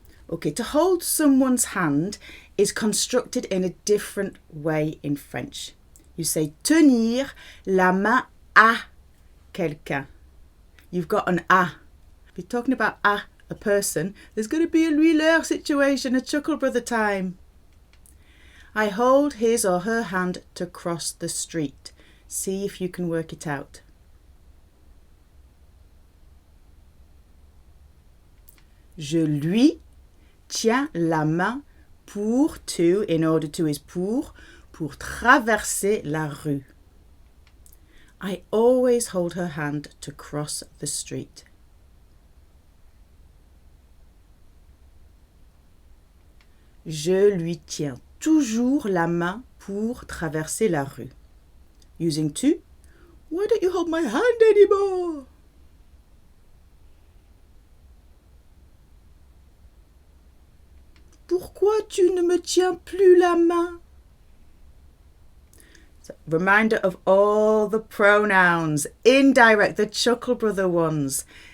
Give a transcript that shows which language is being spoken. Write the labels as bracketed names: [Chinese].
[English] Okay, to hold someone's hand is constructed in a different way in French. You say [French] tenir la main à quelqu'un. [English] You've got an à. If you're talking about à a person, there's going to be a lui-leur situation, a chuckle brother time. I hold his or her hand to cross the street. See if you can work it out. [French] Je lui tiens la main pour [English] to, in order to is [French] pour traverser la rue. [English] I always hold her hand to cross the street. [French] Je lui tiens toujours la main pour traverser la rue. [English] Using to, why don't you hold my hand anymore? [French] Pourquoi tu ne me tiens plus la main? [English] So, reminder of all the pronouns, indirect, the chuckle brother ones.